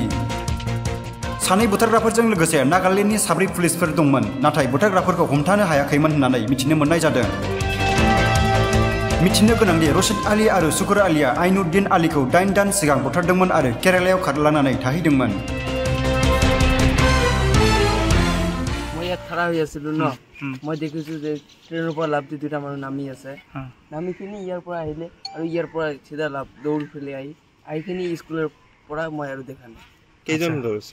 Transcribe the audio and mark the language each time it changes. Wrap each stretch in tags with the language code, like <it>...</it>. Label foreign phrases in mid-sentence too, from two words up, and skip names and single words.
<brx>सानै बुथारग्राफोरजों लोगोसे नागालेन्डनि 4 पुलिसफोर दंमोन, नाथाय बुथारग्राफोरखौ हमथानो हायाखैमोन होननानै मिथिनो मोननाय जादों। मिथिनो गोनांदि रशीद आली आरो शुकुर आलीया आइनुद्दिन आलीखौ 8 दान सिगां बुथारदोंमोन आरो केरालायाव खारलांनानै थाहैदोंमोन।</brx> <as>খাৰা হৈ আছিল ন, মই দেখিছো যে ট্ৰেইনৰ পৰা লাভ দি দুটা মানুহ নামি আছে। নামিখিনি ইয়াৰ পৰা আহিলে আৰু ইয়াৰ পৰা চিধা লাভ দৌৰি ফেলে আহিখিনি স্কুলৰ পৰা মই আৰু দেখা নাই। কেইজন দৌৰিছিল?</as>